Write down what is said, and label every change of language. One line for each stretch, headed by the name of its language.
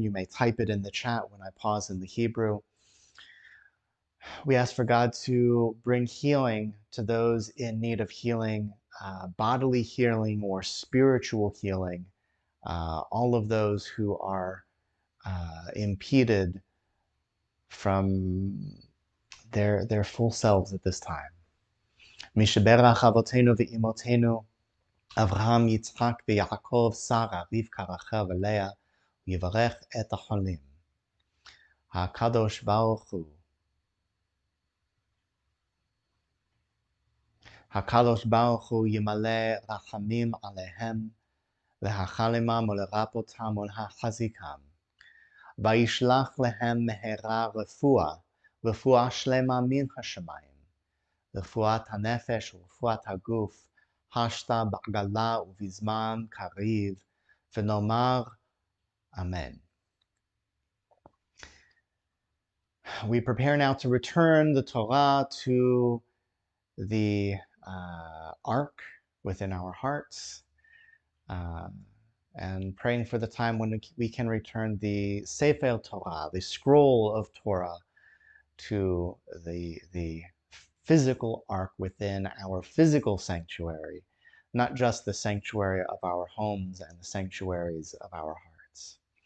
English: You may type it in the chat when I pause in the Hebrew. We ask for God to bring healing to those in need of healing, bodily healing or spiritual healing, all of those who are impeded from their full selves at this time.
Hebrew: משברך אבותינו ואימותינו, אברהם, יצחק ויעקב, שרה, רבקה, רחל ולאה, ויברך את החולים. הקדוש ברוך הוא, הקדוש ברוך הוא ימלא רחמים עליהם, להחלימם ולרפאותם ולהחזיקם, וישלח להם מהרה רפואה שלמה מן השמיים, רפואת הנפש ורפואת הגוף, השתה בעגלה ובזמן קריב, ונאמר Amen.
English: We prepare now to return the Torah to the ark within our hearts, and praying for the time when we can return the Sefer Torah, the scroll of Torah, to the physical ark within our physical sanctuary, not just the sanctuary of our homes and the sanctuaries of our hearts.